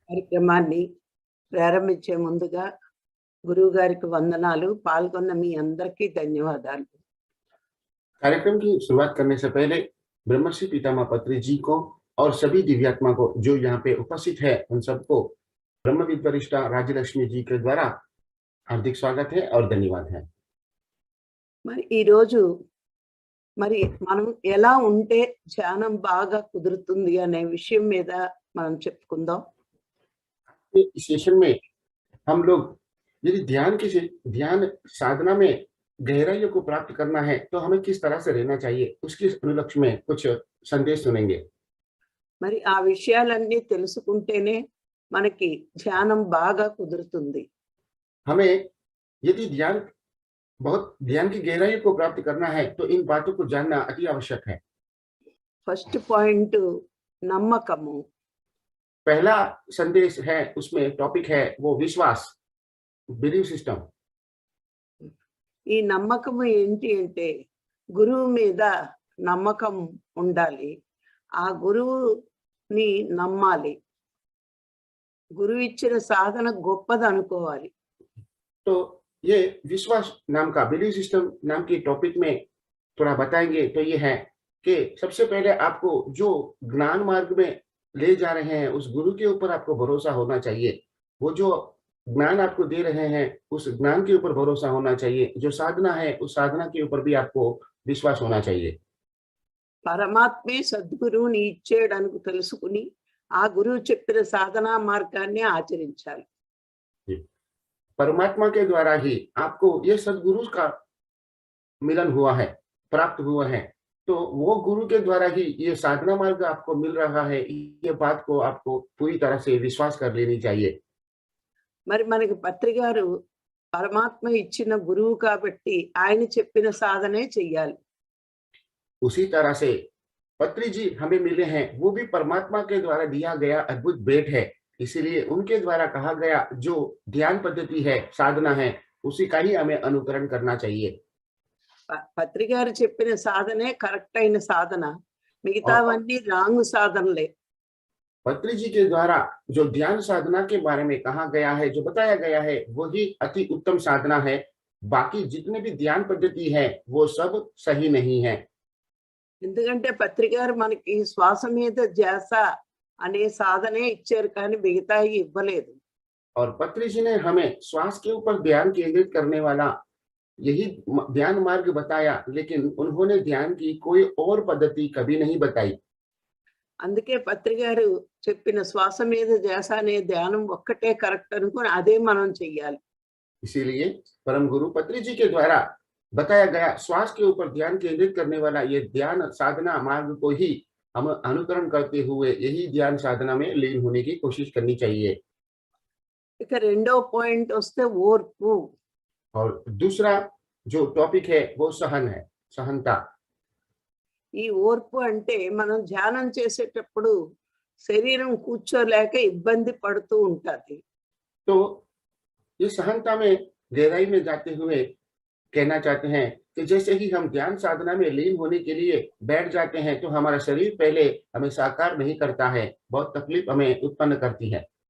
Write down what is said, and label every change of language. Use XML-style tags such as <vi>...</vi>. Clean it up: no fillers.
<te>కార్యక్రమాన్ని ప్రారంభించే ముందుగా గురువు గారికి వందనాలు. పాల్గొన్న మీ అందరికీ ధన్యవాదాలు.</te> <hi>कार्यक्रम की शुरुआत करने से पहले ब्रह्मश्री पितामह पत्री जी को और सभी दिव्यात्मा को जो यहाँ पे उपस्थित है उन सबको ब्रह्म विद्वरिष्ठा राजलक्ष्मी जी के द्वारा हार्दिक स्वागत है और धन्यवाद है।</hi> <te>మరి ఈరోజు మనం ఎలా ఉంటే ధ్యానం బాగా కుదురుతుంది అనే విషయం మీద మనం చెప్పుకుందాం.</te> <hi>इस सेशन में हम लोग यदि ध्यान साधना में गहराइयों को प्राप्त करना है तो हमें किस तरह से रहना चाहिए उसके अनुलक्ष्य में कुछ संदेश सुनेंगे।</hi> <te>మరి ఆ విషయాలన్నీ తెలుసుకుంటేనే మనకి ధ్యానం బాగా కుదురుతుంది.</te> <hi>हमें यदि ध्यान की गहराई को प्राप्त करना है तो इन बातों को जानना अति आवश्यक है।</hi> <en>first point</en> <te>నమ్మకము.</te> <hi>पहला संदेश है, उसमें टॉपिक है वो विश्वास,</hi> <en>Believe system.</en> <te>ఈ నమ్మకము ఏంటి అంటే గురువు మీద నమ్మకం ఉండాలి. ఆ గురువుని నమ్మాలి. గురువు ఇచ్చిన సాధన గొప్పది అనుకోవాలి.</te> <hi>तो ये विश्वास नाम का</hi> <en>believe system</en> <hi>नाम की टॉपिक में थोड़ा बताएंगे तो ये है कि सबसे पहले आपको जो ज्ञान मार्ग में ले जा रहे हैं उस गुरु के ऊपर आपको भरोसा होना चाहिए। वो जो ज्ञान आपको दे रहे हैं उस ज्ञान के ऊपर भरोसा होना चाहिए। जो साधना है उस साधना के ऊपर भी आपको विश्वास होना चाहिए।</hi> <te>పరమాత్మే సద్గురువుని ఇచ్చేయడానికి తెలుసుకుని ఆ గురువు చెప్పిన సాధనా మార్గాన్ని ఆచరించాలి.</te> <hi>परमात्मा के द्वारा ही आपको ये सद्गुरु का मिलन हुआ है, प्राप्त हुआ है, तो वो गुरु के द्वारा ही ये साधना मार्ग आपको मिल रहा है। ये बात को आपको पूरी तरह से विश्वास कर लेनी चाहिए।</hi> <te>మరి మనకి పత్రి గారు పరమాత్మ ఇచ్చిన గురువు కాబట్టి ఆయన చెప్పిన సాధనే చెయ్యాలి.</te> <hi>उसी तरह से पत्री जी हमें मिले हैं, वो भी परमात्मा के द्वारा दिया गया अद्भुत भेंट है। इसीलिए उनके द्वारा कहा गया जो ध्यान पद्धति है, साधना है, उसी का ही हमें अनुकरण करना चाहिए।</hi> <te>పత్రి గారు చెప్పిన సాధనే కరెక్ట్ అయిన సాధన, మిగతావన్నీ రాంగ్ సాధనలే.</te> <hi>पत्री जी के द्वारा जो ध्यान साधना के बारे में कहा गया है, जो बताया गया है, वही अति उत्तम साधना है। बाकी जितने भी ध्यान पद्धति है वो सब सही नहीं है।</hi> <te>ఎందుకంటే పత్రి గారు మనకి శ్వాస మీద ధ్యాస అనే సాధనే ఇచ్చారు కానీ మిగతాయి ఇవ్వలేదు.</te> <hi>और पत्री जी ने हमें श्वास के ऊपर ध्यान केंद्रित करने वाला यही ध्यान मार्ग बताया, लेकिन उन्होंने ध्यान की कोई और पद्धति कभी नहीं बताई।</hi> <te>అందుకే పత్రి గారు చెప్పిన శ్వాస మీద ధ్యాస అనే ధ్యానం ఒక్కటే కరెక్ట్ అనుకుని అదే మనం చెయ్యాలి.</te> <hi>इसीलिए परम गुरु पत्री जी के द्वारा बताया गया श्वास के ऊपर ध्यान केंद्रित करने वाला ये ध्यान साधना मार्ग को ही हम अनुकरण करते हुए यही ध्यान साधना में लीन होने की कोशिश करनी चाहिए।</hi> <te>ఇక రెండో పాయింట్ వస్తే ఓర్పు.</te> <hi>और दूसरा जो टॉपिक है वो सहन है, सहनता।</hi> <te>ఈ ఓర్పు అంటే మనం ధ్యానం చేసేటప్పుడు శరీరం కూర్చోలేక ఇబ్బంది పడుతూ ఉంటది.</te> <hi>तो ये सहनता में गहराई में जाते हुए कहना चाहते हैं कि जैसे ही हम ध्यान साधना में लीन होने के लिए बैठ जाते हैं तो हमारा शरीर पहले हमें साकार नहीं करता है, बहुत तकलीफ हमें उत्पन्न करती है।</hi>